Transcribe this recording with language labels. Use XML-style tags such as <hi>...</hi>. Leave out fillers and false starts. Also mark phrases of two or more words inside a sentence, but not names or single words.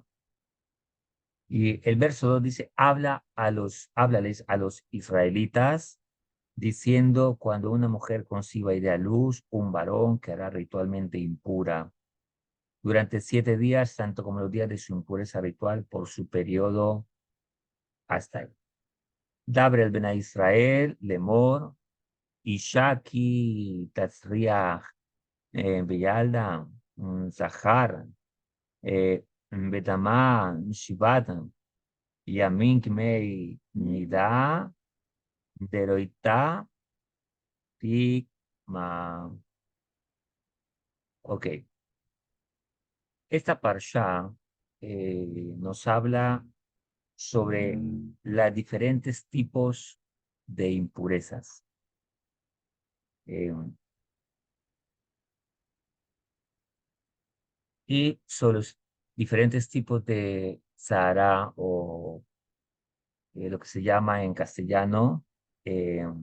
<es>Y el verso 2 dice, háblales a los israelitas, diciendo, cuando una mujer conciba y dé a luz, un varón quedará ritualmente impura durante 7 días, tanto como los días de su impureza ritual, por su periodo hasta ahí.</es> <he>דַּבֵּר אֶל בְּנֵי יִשְׂרָאֵל, לֵאמֹר אִשָּׁה כִּי תַזְרִיעַ וְיָלְדָה זָכָר וְטָמְאָה שִׁבְעַת יָמִים כִּימֵי נִדַּת דְּוֹתָהּ תִּטְמָא.</he> <es>Ok, esta parsha nos habla sobre los diferentes tipos de impurezas. Eh, y sobre los diferentes tipos de Sahara o lo que se llama en castellano eh,</es>